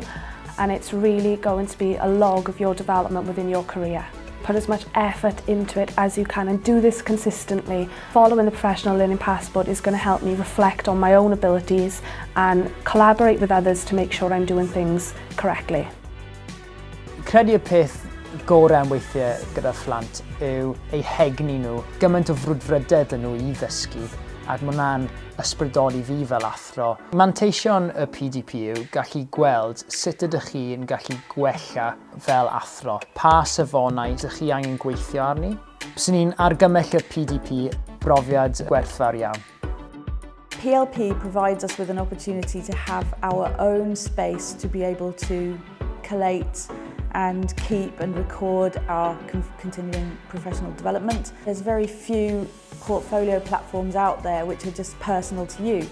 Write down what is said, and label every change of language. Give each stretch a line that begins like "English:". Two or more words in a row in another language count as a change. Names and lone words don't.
English: And it's really going to be a log of your development within your career. Put as much effort into it as you can and do this consistently. Following the Professional Learning Passport is going to help me reflect on my own abilities and collaborate with others to make sure I'm doing things correctly.
Welsh: Credu'r peth gorau am weithiau gyda phlant yw eu hegni nhw. Gymaint o frwdfrydedd yn nhw I ddysgu, ac mae hwnna'n ysbrydoli fi fel athro. Manteision y PDP yw gallu gweld sut ydych chi'n gallu gwella fel athro. Pa safonau ydych chi angen gweithio arni? Byswn ni'n argymell y PDP brofiad gwerthfawr iawn.
English: PLP provides us with an opportunity to have our own space to be able to collate and keep and record our continuing professional development. There's very few portfolio platforms out there which are just personal to you.